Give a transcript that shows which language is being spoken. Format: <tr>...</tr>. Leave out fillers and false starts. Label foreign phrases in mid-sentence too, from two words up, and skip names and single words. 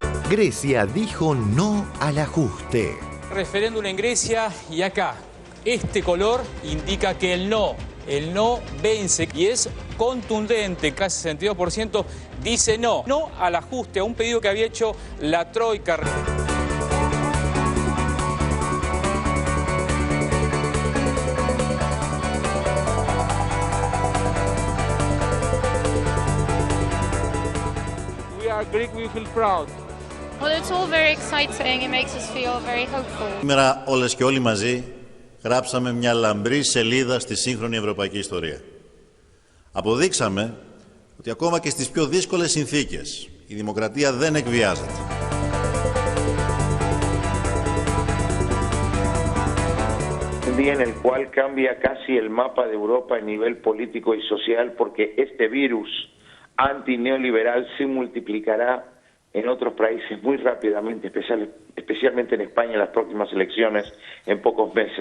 <es>Grecia dijo no al ajuste. Referéndum en Grecia y acá. Este color indica que el no vence y es contundente. Casi 62% dice no al ajuste, a un pedido que había hecho la Troika.</es> <en>We are Greek, we feel proud. Well, it's all very exciting. It makes us feel very hopeful.</en> <el>Σήμερα όλες και όλοι μαζί γράψαμε μια λαμπρή σελίδα στη σύγχρονη ευρωπαϊκή ιστορία. Αποδείξαμε ότι ακόμα και στις πιο δύσκολες συνθήκες η δημοκρατία δεν εκβιάζεται.</el> <es>Un día en el cual cambia casi el mapa de Europa a nivel político y social porque este virus antineoliberal se multiplicará en otros países muy rápidamente, especialmente en España en las próximas elecciones en pocos meses.</es>